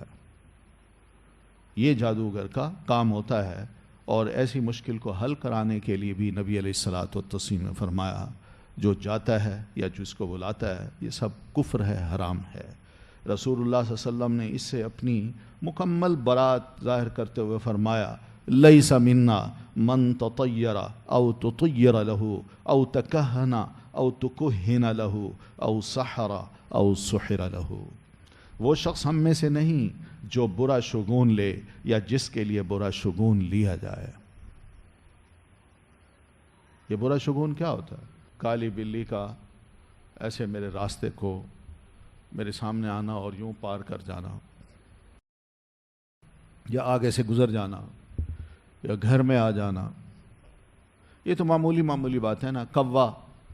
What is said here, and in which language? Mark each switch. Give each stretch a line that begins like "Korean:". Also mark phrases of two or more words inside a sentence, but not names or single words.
Urdu: یہ جادوگر کا کام ہوتا ہے، اور ایسی مشکل کو حل کرانے کے لیے بھی نبی
Arabic: علیہ الصلاۃ والتسلیم
Urdu: نے فرمایا جو جاتا ہے یا جس کو بلاتا ہے یہ سب کفر ہے، حرام ہے۔ رسول اللہ
Arabic: صلی اللہ علیہ وسلم
Urdu: نے اس سے اپنی مکمل برات ظاہر کرتے ہوئے فرمایا
Arabic: لیس منا من تطیر او تطیر له او تکہن او تکہن له او سحر او سحر له،
Urdu: وہ شخص ہم میں سے نہیں جو برا شگون لے یا جس کے لیے برا شگون لیا جائے۔ یہ برا شگون کیا ہوتا ہے؟ کالی بلی کا ایسے میرے راستے کو میرے سامنے آنا اور یوں پار کر جانا، یا آگے سے گزر جانا، یا گھر میں آ جانا، یہ تو معمولی بات ہے نا۔